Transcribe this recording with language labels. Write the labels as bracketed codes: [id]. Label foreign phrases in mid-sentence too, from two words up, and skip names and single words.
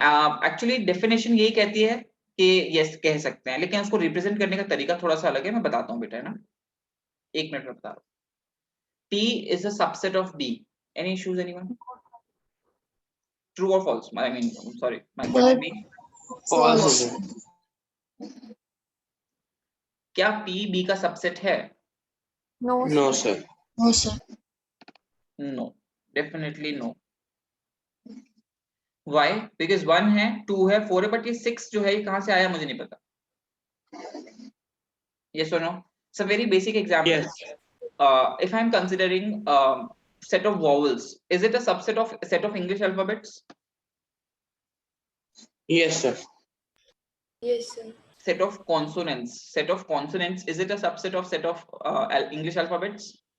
[en] actually definition [hi] यही कहती है कि यस कह सकते हैं, लेकिन उसको रिप्रेजेंट करने का तरीका थोड़ा सा अलग है. मैं बताता हूँ बेटा, है ना, एक मिनट में बता रहा हूँ. [en] P is a subset of B. Any issues anyone? True or false? I mean, sorry, my question being, False. [hi] क्या P B का सबसेट है? [en] No, No, sir. sir. No, sir. No, definitely no. Why? [hi] Because 1 है, 2 है, 4 है, but ये 6 जो है ये कहाँ से आया मुझे नहीं पता. [en] Yes or no? It's a very basic example. Yes. If I'm considering set of vowels, is it a subset of set of English alphabets? Yes, sir. Yes, sir. Set of consonants, is it a subset of set of English alphabets?